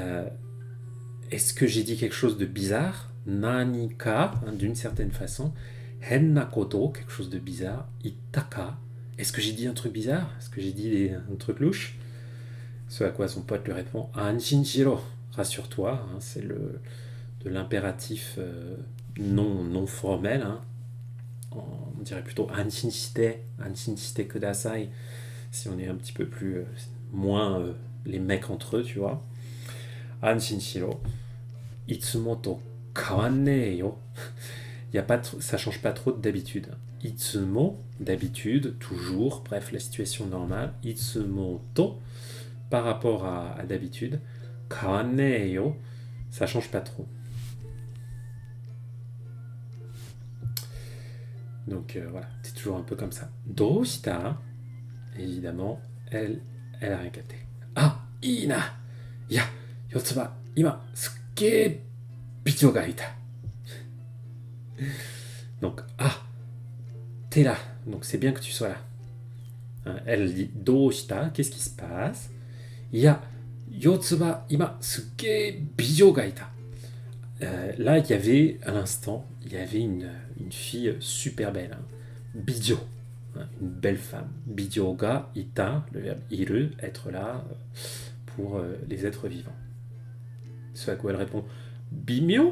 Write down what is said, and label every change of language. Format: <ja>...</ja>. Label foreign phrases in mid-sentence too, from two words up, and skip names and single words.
<fr>Est-ce que j'ai dit quelque chose de bizarre? Nanika, d'une certaine façon.</fr> <ja>変なこと,</ja> <fr>quelque chose de bizarre. Ittaka. Est-ce que j'ai dit un truc bizarre? Est-ce que j'ai dit un truc louche? Ce à quoi son pote lui répond</fr> <ja>安心しろ,</ja> <fr>rassure-toi, hein, c'est de l'impératif non formel. Hein. On dirait plutôt</fr> <ja>安心してください,</ja> <fr>si on est un petit peu plus moins les mecs entre eux, tu vois.</fr> <ja>安心しろ、いつもと変わんねえよ.</ja> <fr>Ça change pas trop d'habitude. Itsumo, d'habitude, toujours, bref, la situation normale.</fr> <ja>いつもと,</ja> <fr>par rapport à d'habitude.</fr> <ja>変わんねえよ,</ja> <fr>ça change pas trop. Donc voilà, c'est toujours un peu comme ça. Doushita, évidemment, elle a rien capté.</fr> <ja>あ、いな! やあ、よつば、今、すげ美女がいた.</ja> <fr>Donc, ah, t'es là, donc c'est bien que tu sois là. Hein, elle dit Doushita, qu'est-ce qui se passe?</fr> <ja>やあ、よつば、今、すげ美女がいた.</ja> <fr>Là, il y avait, à l'instant, il y avait une fille super belle. Hein. Bijo, hein, une belle femme.</fr> <ja>美女がいた,</ja> <fr>le verbe iru, être là pour les êtres vivants. Ce à quoi elle répond Bimyo.</fr>